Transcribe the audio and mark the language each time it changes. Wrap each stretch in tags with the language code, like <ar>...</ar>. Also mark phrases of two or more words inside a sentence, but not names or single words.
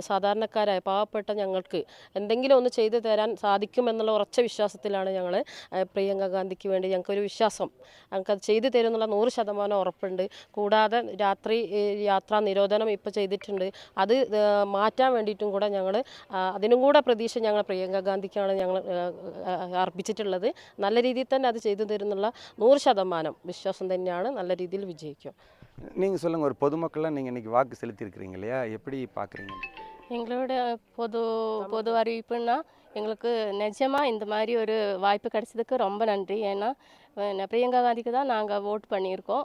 <ml>സാധാരണക്കാരായ പാവപ്പെട്ട ഞങ്ങൾക്ക് എന്തെങ്കിലും ഒന്ന് ചെയ്തു തരാൻ സാധിക്കുമെന്നുള്ള ഉറച്ച വിശ്വാസത്തിലാണ് ഞങ്ങൾ പ്രിയങ്ക ഗാന്ധിക്ക് വേണ്ടി ഞങ്ങൾക്കൊരു വിശ്വാസം, ഞങ്ങൾക്കത് ചെയ്തു തരും എന്നുള്ള 100% ഉറപ്പുണ്ട്. കൂടാതെ രാത്രി യാത്രാ നിരോധനം ഇപ്പോൾ ചെയ്തിട്ടുണ്ട്. അത് മാറ്റാൻ വേണ്ടിയിട്ടും കൂടെ ഞങ്ങൾ അതിനും കൂടെ പ്രതീക്ഷ ഞങ്ങൾ പ്രിയങ്ക ഗാന്ധിക്കാണ് ഞങ്ങൾ അർപ്പിച്ചിട്ടുള്ളത്. നല്ല രീതിയിൽ തന്നെ അത് ചെയ്തു തരുന്നുള്ള 100% വിശ്വാസം തന്നെയാണ്.</ml> <ta>நல்ல രീതിയിൽ விஜயிக்கும். நீங்கள் சொல்லுங்கள், ஒரு பொதுமக்களாக நீங்கள் இன்றைக்கி வாக்கு செலுத்தியிருக்கிறீங்க இல்லையா, எப்படி பார்க்குறீங்க? எங்களோட பொது அறிவிப்புன்னா எங்களுக்கு நிஜமாக இந்த மாதிரி ஒரு வாய்ப்பு கிடைச்சதுக்கு ரொம்ப நன்றி. ஏன்னா பிரியங்கா காந்திக்கு தான் நாங்கள் ஓட் பண்ணியிருக்கோம்.</ta>